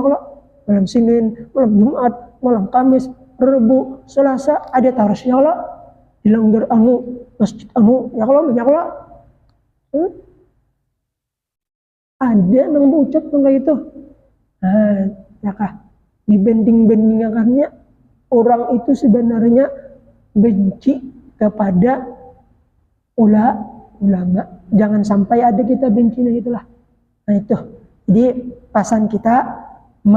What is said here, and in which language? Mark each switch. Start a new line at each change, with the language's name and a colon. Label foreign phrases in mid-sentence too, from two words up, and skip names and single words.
Banjar: Kalau malam Senin, malam Jumat, malam Kamis, Rebu, Selasa ada tarasnya kalau di langgar masjid ya kalau banyak kalau ada nang mengucap kayak itu. Ya kah dibanding-bandingkannya orang itu sebenarnya benci kepada ulama.
Indonesian: Jangan sampai ada kita benci gitulah.
Banjar: Nah itu. Jadi pasan kita